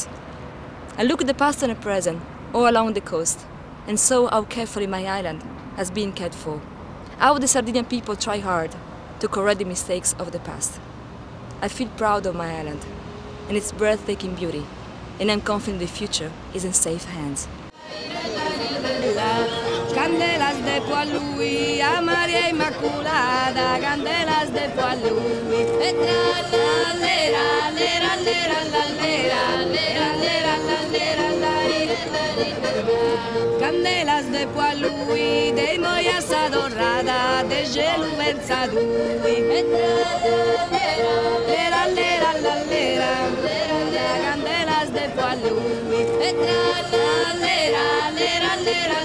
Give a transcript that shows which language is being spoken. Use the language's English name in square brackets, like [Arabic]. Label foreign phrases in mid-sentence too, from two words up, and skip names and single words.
[English] I looked at the past and the present, all along the coast, and saw how carefully my island has been cared for. How the Sardinian people try hard to correct the mistakes of the past. I feel proud of my island and its breathtaking beauty, and I'm confident the future is in safe hands. [Sardinian] Candelas de po' a lui, a Maria Immaculata, candelas de po' a lui. E tra la lera, lera, lera, la lera, lera, lera, la lera, la. Candelas de po' a lui, de moias adorada, de gelu versa lui. E tra la lera, lera, la lera, lera, candelas de po' a lui. E tra la lera, lera, lera.